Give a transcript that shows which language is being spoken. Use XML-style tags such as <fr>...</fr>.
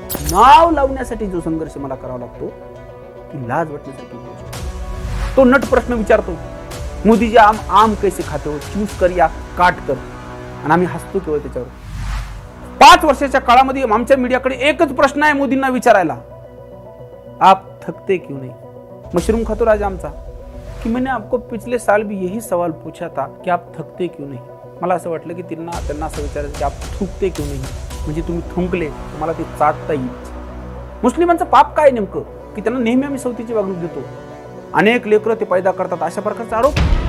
<mr>नाव लावण्यासाठी जो संघर्ष मला करावा लागतो ती लाज वाटण्यासारखी गोष्ट. तो नट प्रश्न विचारतो,</mr> <hi>मोदी जी आम कैसे खाते हो, चूज कर या काट कर,</hi> <mr>आणि आम्ही हसतो केवळ त्याच्यावर. 5 वर्षाच्या काळामध्ये आमच्या मीडियाकडे एकच प्रश्न आहे मोदींना विचारायला,</mr> <hi>आप थकते क्यों नहीं?</hi> <mr>मशरूम खातो राजा आमचा</mr> <hi>की मैंने आपको पिछले साल भी यही सवाल पूछा था कि आप थकते क्यों नहीं.</hi> <mr>मला असं वाटलं की त्यांना असं विचारायचं की</mr> <hi>आप थुकते क्यों नहीं,</hi> <mr>म्हणजे तुम्ही थुंकले तुम्हाला ते चाटता येईल. मुस्लिमांचं पाप काय नेमकं की त्यांना नेहमी आम्ही सवतीची वागणूक देतो, अनेक लेकरं ते पैदा करतात, अशा प्रकारचा आरोप.</mr>